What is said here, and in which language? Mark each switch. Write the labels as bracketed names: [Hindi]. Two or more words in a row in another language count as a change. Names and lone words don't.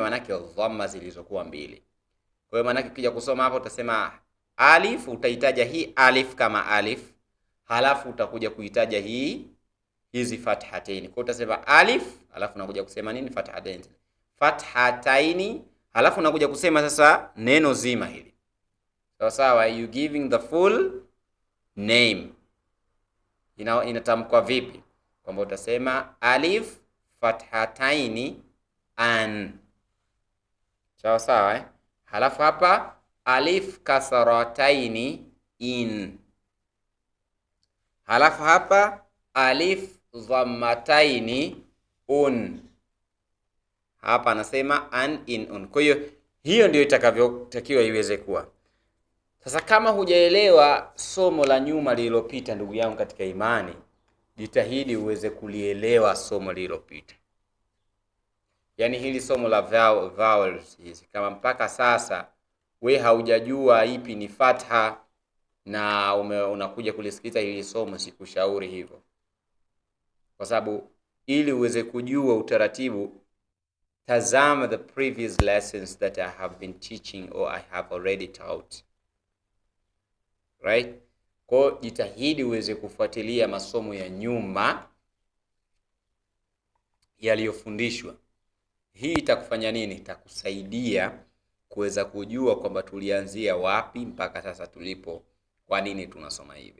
[Swahili] Maanake dhamma zilizokuwa mbili. Kwa hiyo maanake ukija kusoma hapo utasema alif, utaitaja hii alif kama alif, halafu utakuja kuitaja hizi fathataini. Kwa utasema alif, halafu unakuja kusema nini? Fathataini, halafu unakuja kusema sasa neno zima hili. Sawa sawa, [English] you giving the full name. [Swahili] Inatamkwa vipi? Kwamba utasema alif fathataini an. Sawa sawa Halafu hapa alif kasrataini in. Halafu hapa alif dhammataini un. Hapa anasema an in un. Kwa hiyo ndio itakavyotakiwa iweze kuwa. Sasa kama hujaelewa somo la nyuma lililopita, ndugu yangu katika imani, jitahidi uweze kulielewa somo lililopita. Yaani hili somo la vowels hizi, kama mpaka sasa we haujajua ipi ni fatha na unakuja kulisikiliza hili somo, sikushauri hivyo. Kwa sababu ili uweze kujua utaratibu, tazama [English] the previous lessons that I have been teaching or I have already taught. Right? [Swahili] Kwa jitahidi uweze kufuatilia masomo ya nyuma yaliyofundishwa. Hii itakufanya nini? Itakusaidia kuweza kujua kwamba tulianzia wapi mpaka sasa tulipo, kwa nini tunasoma hivi.